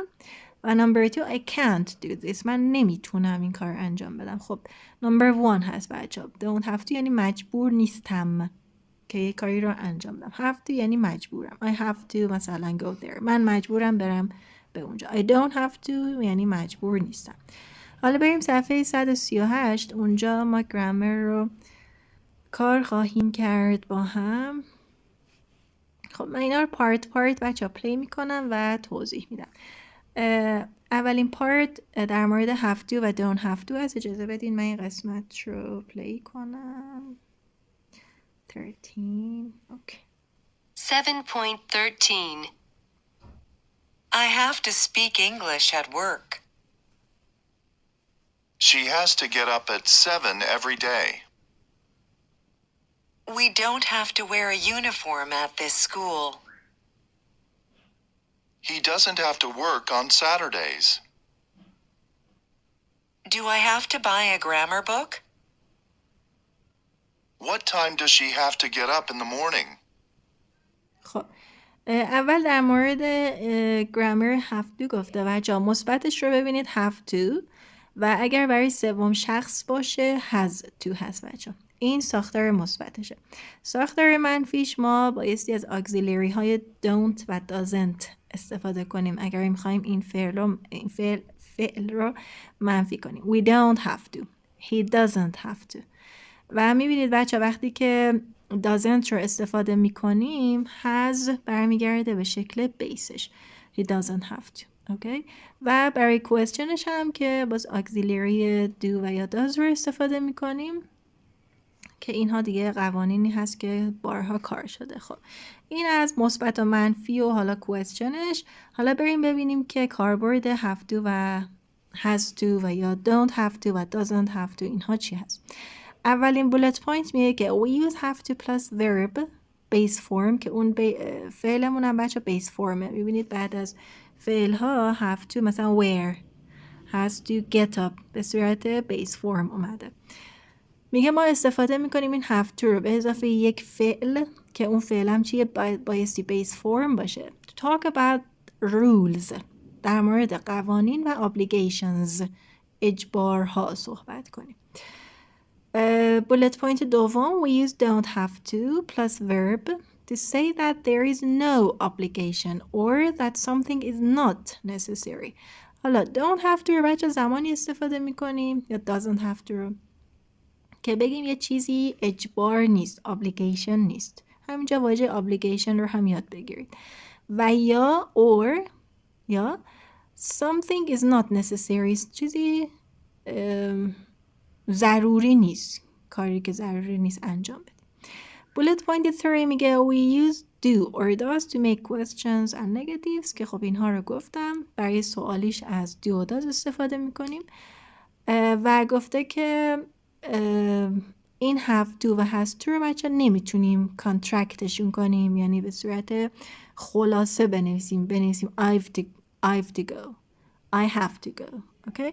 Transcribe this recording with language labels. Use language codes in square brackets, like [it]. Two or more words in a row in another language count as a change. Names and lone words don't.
[fa] و [en] number 2 I can't do this [fa] من نمیتونم این کار رو انجام بدم. خب number 1 هست بچه ها. [en] don't have to [fa] یعنی مجبور نیستم که یک کاری رو انجام بدم. [en] have to [fa] یعنی مجبورم. [en] I have to [fa] مثلا [en] go there [fa] من مجبورم برم به اونجا. [en] I don't have to [fa] یعنی مجبور نیستم. حالا بریم صفحه 138. اونجا ما گرامر رو کار خواهیم کرد با هم. خب من اینا رو پارت بچه ها پلی میکنم و توضیح میدم. اولین پارت در مورد [en] have to [fa] و [en] don't have to [fa] هست. اجازه بدین من این قسمت رو پلی کنم. 13 اوکی. [en] 7.13 I have to speak English at work. She has to get up at 7 every day. We don't have to wear a uniform at this school. He doesn't have to work on Saturdays. Do I have to buy a grammar book? What time does she have to get up in the morning? [fa] خب اول در مورد گرامر [en] have to [fa] گفته و جا مثبتش رو ببینید have to و اگر برای سوم شخص باشه [en] has to [fa] هست بچه. این ساختار مثبتشه. ساختار منفیش ما بایستی از auxiliary های don't و doesn't استفاده کنیم اگر میخوایم این فعل رو منفی کنیم. [en] We don't have to. He doesn't have to. [fa] و میبینید بچه وقتی که doesn't رو استفاده میکنیم has برمیگرده به شکل بیسش. [en] He doesn't have to. [fa] Okay. و برای questionش هم که باز [en] auxiliary do [fa] و یا does رو استفاده میکنیم که اینها دیگه قوانینی هست که بارها کار شده. خب این از مثبت و منفی و حالا questionش. حالا بریم ببینیم که کاربرد [en] have to [fa] و [en] has to [fa] و یا [en] don't have to [fa] و [en] doesn't have to [fa] اینها چی هست. اولین [en] bullet point [fa] میگه که [en] we use have to plus verb base form [fa] که اون فعلمون هم بچه [en] base form [fa] ه. میبینید بعد از فعل ها [en] have to [fa] مثلا [en] wear has to get up [fa] به صورت [en] base form [fa] اومده. میگه ما استفاده میکنیم این [en] have to [fa] رو به اضافه یک فعل که اون فعل هم چیه بایستی [en] base form [fa] باشه. [en] To talk about rules [fa] در مورد قوانین و obligations اجبارها صحبت کنیم. [en] Bullet point دوم we use don't have to plus verb to say that there is no obligation or that something is not necessary. [fa] حالا [en] don't have to [fa] رو بچه زمانی استفاده میکنیم یا [en] doesn't have to [fa] رو که بگیم یه چیزی اجبار نیست obligation نیست. همینجا واژه obligation رو هم یاد بگیرید. و یا or یا [en] something is not necessary [fa] چیزی ضروری نیست. کاری که ضروری نیست انجام بده. [en] Bullet point 3 [fa] میگه [en] we use do or does to make questions and negatives [fa] که خب اینها رو گفتم. برای سوالیش از do و does استفاده میکنیم و گفته که این [en] have to [fa] و [en] has to [fa] رو بچه نمیتونیم کانترکتشون کنیم یعنی به صورت خلاصه بنویسیم [en] I've to go I have to go. Okay.